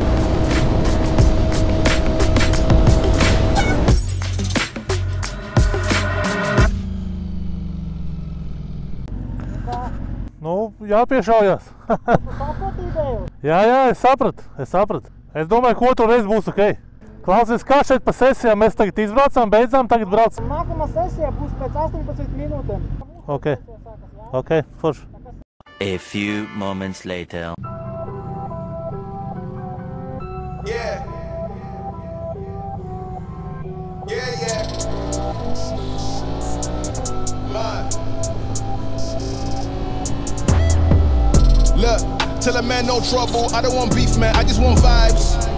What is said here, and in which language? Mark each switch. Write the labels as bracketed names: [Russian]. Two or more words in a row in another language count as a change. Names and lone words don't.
[Latvian] Jāpiešaujās. Jā, es sapratu. Es domāju, ka otru reizi būs ok. Klausies, kā šeit pa sesijām mēs tagad izbraucām, beidzām, tagad braucam? Nākamā sesija būs pēc 18 minūtēm. Ok, forši. [English] A few moments later. Yeah. Look, tell a man no trouble, I don't want beef, man, I just want vibes.